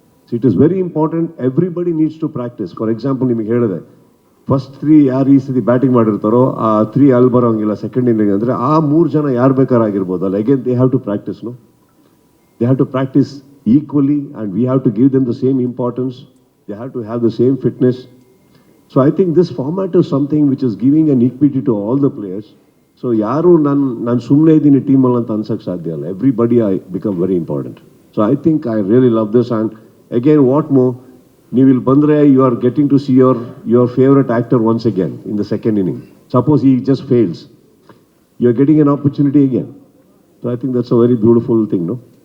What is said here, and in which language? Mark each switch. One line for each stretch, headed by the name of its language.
English: So it is very important, everybody needs to practice.
Kannada: For example ನಿಮಗೆ ಹೇಳಿದೆ, first 3 ಯಾರು ಈ ಸತಿ ಬ್ಯಾಟಿಂಗ್ ಮಾಡಿರ್ತಾರೋ ಆ 3 ಅಲ್ಲಿ ಬರೋಂಗಿಲ್ಲ ಸೆಕೆಂಡ್ ಇನ್ನಿಂಗ್ ಅಂದರೆ ಆ 3 ಜನ ಯಾರು ಬೇಕಾರಾಗಿರ್ಬೋದಲ್ಲ.
English: Again they have to practice, no, they have to practice equally and we have to give them the same importance. They have to have the same fitness. So I think this format is something which is giving an equity to all the players.
Kannada: So ಯಾರು ನಾನು ಸುಮ್ಮನೆ ಇದ್ದೀನಿ ಟೀಮಲ್ಲಿ ಅಂತ ಅನ್ಸಕ್ಕೆ ಸಾಧ್ಯ ಅಲ್ಲ.
English: Everybody I become very important. So I think I really love this. And again what more,
Kannada: ನೀವು ಇಲ್ಲಿ ಬಂದರೆ
English: You are getting to see your favourite actor once again in the second inning. Suppose he just fails, you are getting an opportunity again. So I think that's a very beautiful thing, no?